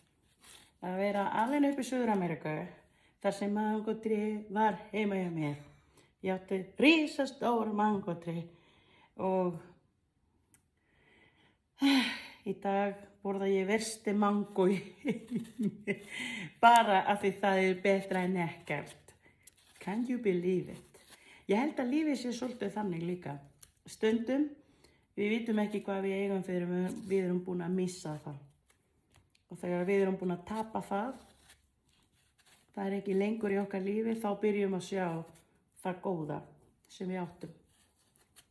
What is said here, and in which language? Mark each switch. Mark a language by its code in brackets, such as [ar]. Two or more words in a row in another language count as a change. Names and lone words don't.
[is] Að vera alin upp í Suður-Ameríku þar sem mangótré var heima hjá mér. Ég átti risastór mangótré og í dag borða ég versti mangó í heimi bara af því það er betra en ekkert. [en] Can you believe it? [is] Ég held að lífið sé svolítið þannig líka. Stundum, við vitum ekki hvað við eigum fyrir við erum búin að missa það. Og þegar við erum búin að tapa það er ekki lengur í okkar lífi, þá byrjum að sjá það góða sem við áttum.